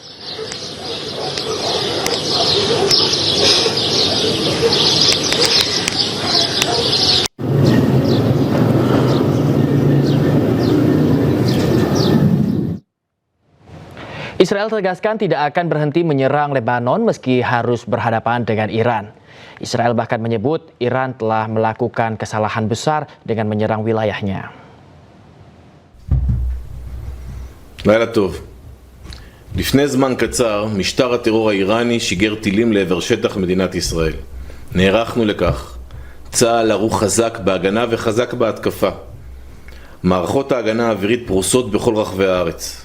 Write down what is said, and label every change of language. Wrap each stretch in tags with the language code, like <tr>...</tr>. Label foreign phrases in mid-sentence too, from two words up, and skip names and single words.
<id>Israel tegaskan tidak akan berhenti menyerang Lebanon meski harus berhadapan dengan Iran. Israel bahkan menyebut Iran telah melakukan kesalahan besar dengan menyerang wilayahnya.</id> <he>לילה טוב. לפני זמן קצר, משטר הטרור האיראני שיגר טילים לעבר שטח מדינת ישראל. נערכנו לכך. צה"ל ערוך חזק בהגנה וחזק בהתקפה. מערכות ההגנה האווירית פרוסות בכל רחבי הארץ.</he>